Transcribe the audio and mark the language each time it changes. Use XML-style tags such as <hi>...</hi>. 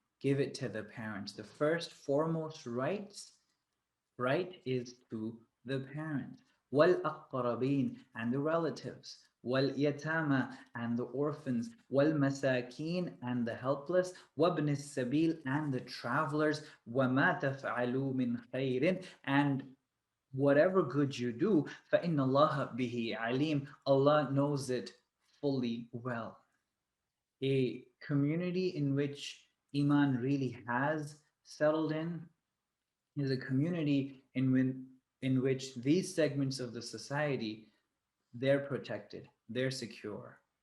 <en>Give it to the parents. The first, foremost right is to the parents.</en> <ar>وَالْأَقْرَبِينَ,</ar> <en>and the relatives.</en> <ar>وَالْيَتَامَى,</ar> <en>and the orphans.</en> <ar>وَالْمَسَاكِينَ,</ar> <en>and the helpless.</en> <ar>وَابْنِ السَّبِيلِ,</ar> <en>and the travelers.</en> <ar>وَمَا تَفْعَلُوا مِنْ خَيْرٍ,</ar> <en>and whatever good you do,</en> <ar>فَإِنَّ اللَّهَ بِهِ عَلِيمٌ.</ar> <en>Allah knows it fully well. A community in which Iman really has settled in is a community in which these segments of the society, they're protected, they're secure.</en>